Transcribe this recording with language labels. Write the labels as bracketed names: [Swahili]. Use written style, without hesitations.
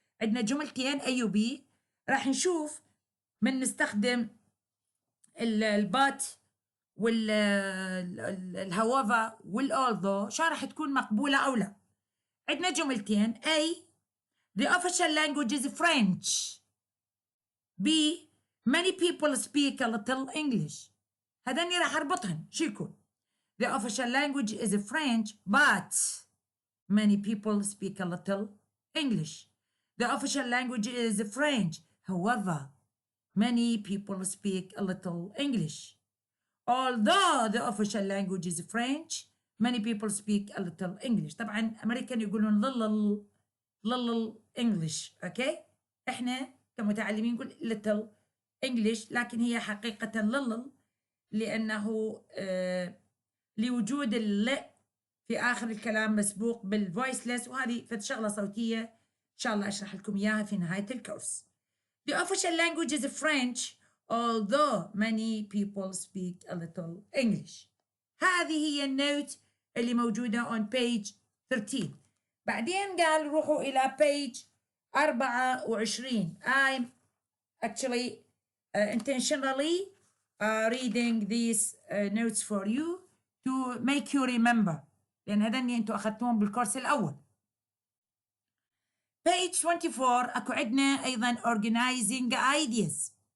[Arabic] عندنا جملتين A و B. راح نشوف من نستخدم البات والهوفا والالذو شو راح تكون مقبولة أو لا. عندنا جملتين [English] A the official language is French. B many people speak a little English. [Arabic] هذني راح أربطهن شو يكون؟ [English] The official language is French but many people speak a little English. The official language is French, however many people speak a little English. Although the official language is French, many people speak a little English. [Arabic] طبعا أمريكان يقولون little English. أوكي؟ إحنا كمتعلمين نقول little English، لكن هي حقيقة little لأنه لوجود الل في آخر الكلام مسبوق بالvoiceless، وهذه شغلة صوتية إن شاء الله أشرح لكم إياها في نهاية الكورس. [English] The official language is French, although many people speak a little English. [Arabic] هذه هي النوت اللي موجودة [English] on page 13. [Arabic] بعدين قال روحوا إلى page 24. [English] I'm actually intentionally reading these notes for you to make you remember، [Arabic] لأن هذني أنتوا أخذتوهم بالكورس الأول. [English] page 24 [Arabic] أكو عندنا أيضا [English] organizing ideas.